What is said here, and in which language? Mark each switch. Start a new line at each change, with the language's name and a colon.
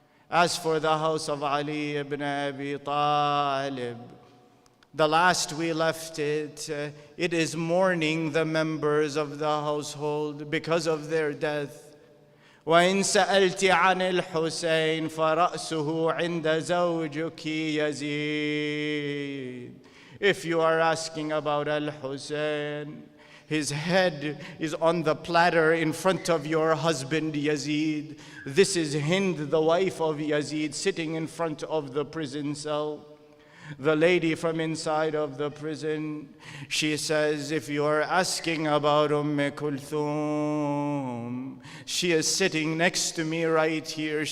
English: As for the house of Ali ibn Abi Talib, the last we left it, it is mourning the members of the household because of their death.
Arabic: وإن سألت عن الحسين فرأسه عند زوجك يزيد.
English: If you are asking about Al-Husayn, his head is on the platter in front of your husband Yazid. This is Hind, the wife of Yazid, sitting in front of the prison cell. The lady from inside of the prison, she says, if you are asking about Kulthum, she is sitting next to me right here.